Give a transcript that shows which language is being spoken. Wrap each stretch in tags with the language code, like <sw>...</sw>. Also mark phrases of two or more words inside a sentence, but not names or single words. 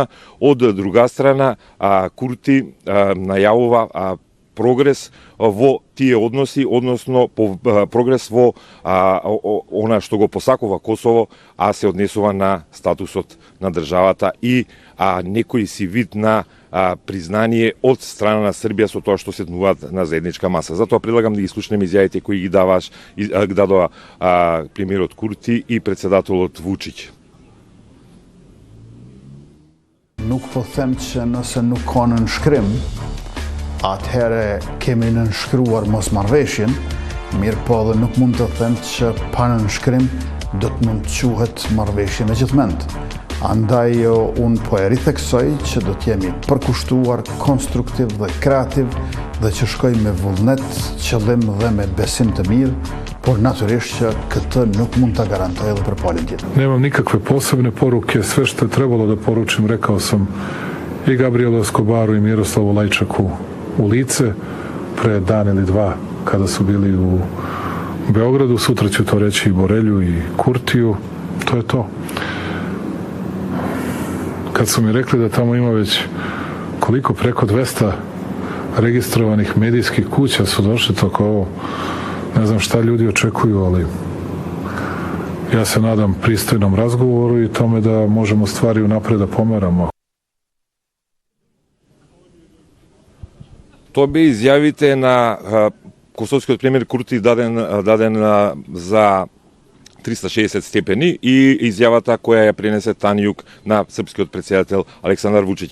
<mk>Од друга страна, Курти најавува прогрес во тие односи, односно прогрес во она што го посакува Косово, а се однесува на статусот на државата и некој си вид на признание од страна на Србија со тоа што седнуваат на заедничка маса. Затоа предлагам да ги слушнеме изјавите кои ги дадоа премиерот Курти и председателот Вучич.</mk> <sq>Nuk po them që nëse nuk ka nënshkrim, atëherë kemi nënshkruar mosmarrveshjen, mirë po dhe nuk mund të them që pa nënshkrim do të mund të quhet marrveshje me gjithmend. Andaj unë po e ritheksoj që do të jemi përkushtuar, konstruktiv dhe kreativ dhe që shkoj me vullnet, qëllim dhe me besim të mirë, por natyrisht që këtë nuk mund ta garantoj edhe për palën tjetër.</sq> <sr>Nemam nikakve posebne poruke, sve što je trebalo da poručim rekao sam i Gabrielu Eskobaru i Miroslavu Lajčaku u lice pre dan ili dva kada su bili u Beogradu. Sutra ću to reći i Borelju i Kurtiju. To je to. Kad su mi rekli da tamo ima već koliko, preko 200 registrovanih medijskih kuća su došli, tako ovo, ne znam šta ljudi očekuju, ali ja se nadam pristojnom razgovoru i tome da možemo stvari unapred da pomeramo.</sr> <mk>Тоа бе изјавите на косовскиот премиер Курти даден за 360 степени и изјавата која ја пренесе Танјук на српскиот председател Александар Вучич.</mk>